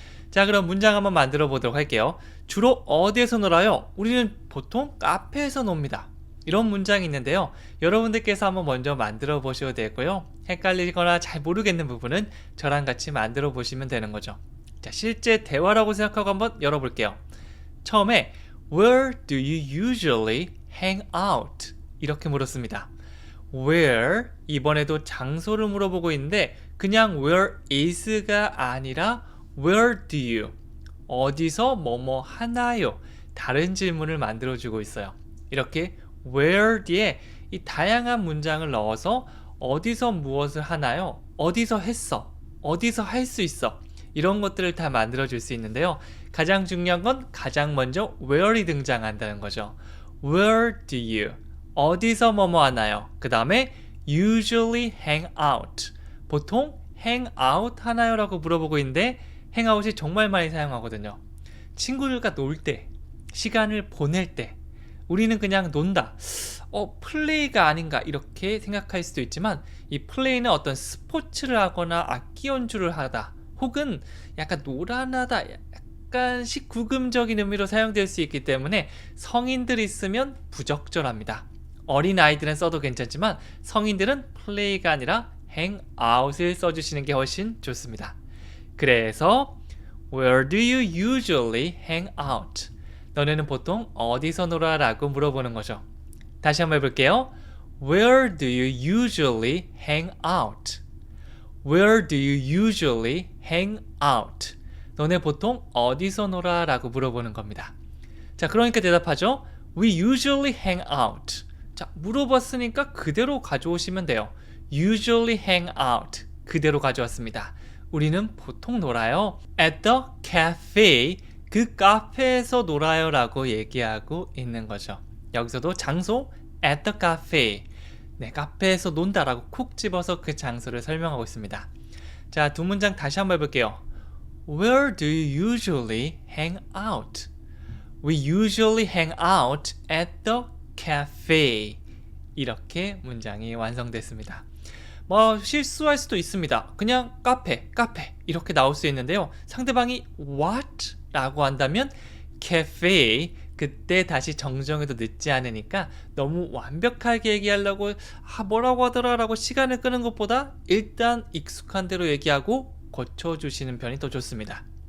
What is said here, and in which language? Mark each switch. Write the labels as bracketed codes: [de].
[ko] 자, 그럼 문장 한번 만들어 보도록 할게요. 주로 어디에서 놀아요? 우리는 보통 카페에서 놉니다. 이런 문장이 있는데요. 여러분들께서 한번 먼저 만들어 보셔도 되고요. 헷갈리거나 잘 모르겠는 부분은 저랑 같이 만들어 보시면 되는 거죠. 자, 실제 대화라고 생각하고 한번 열어볼게요. 처음에 [en] Where do you usually hang out? [ko] 이렇게 물었습니다. Where, 이번에도 장소를 물어보고 있는데 그냥 where is가 아니라 [en] Where do you? [ko] 어디서 뭐뭐 하나요? 다른 질문을 만들어주고 있어요. 이렇게 where 뒤에 이 다양한 문장을 넣어서 어디서 무엇을 하나요? 어디서 했어? 어디서 할 수 있어? 이런 것들을 다 만들어줄 수 있는데요. 가장 중요한 건 가장 먼저 where이 등장한다는 거죠. [en] Where do you? [ko] 어디서 뭐뭐 하나요? 그 다음에 [en] usually hang out. [ko] 보통 hang out 하나요? 라고 물어보고 있는데 행아웃이 정말 많이 사용하거든요. 친구들과 놀 때, 시간을 보낼 때 우리는 그냥 논다. 플레이가 아닌가 이렇게 생각할 수도 있지만 이 플레이는 어떤 스포츠를 하거나 악기 연주를 하다 혹은 약간 노란하다 약간씩 구금적인 의미로 사용될 수 있기 때문에 성인들이 쓰면 부적절합니다. 어린아이들은 써도 괜찮지만 성인들은 플레이가 아니라 행아웃을 써주시는 게 훨씬 좋습니다. 그래서 [en] Where do you usually hang out? [ko] 너네는 보통 어디서 놀아? 라고 물어보는 거죠. 다시 한번 해볼게요. [en] Where do you usually hang out? Where do you usually hang out? [ko] 너네 보통 어디서 놀아? 라고 물어보는 겁니다. 자, 그러니까 대답하죠. [en] We usually hang out. [ko] 자, 물어봤으니까 그대로 가져오시면 돼요. [en] Usually hang out. [ko] 그대로 가져왔습니다. 우리는 보통 놀아요. [en] At the cafe. [ko] 그 카페에서 놀아요 라고 얘기하고 있는 거죠. 여기서도 장소 [en] at the cafe. [ko] 네, 카페에서 논다라고 콕 집어서 그 장소를 설명하고 있습니다. 자, 두 문장 다시 한번 해볼게요. [en] Where do you usually hang out? We usually hang out at the cafe. [ko] 이렇게 문장이 완성됐습니다. 뭐 실수할 수도 있습니다. 그냥 카페 이렇게 나올 수 있는데요. 상대방이 what? 라고 한다면 cafe 그때 다시 정정해도 늦지 않으니까 너무 완벽하게 얘기하려고 뭐라고 하더라 라고 시간을 끄는 것보다 일단 익숙한 대로 얘기하고 고쳐주시는 편이 더 좋습니다.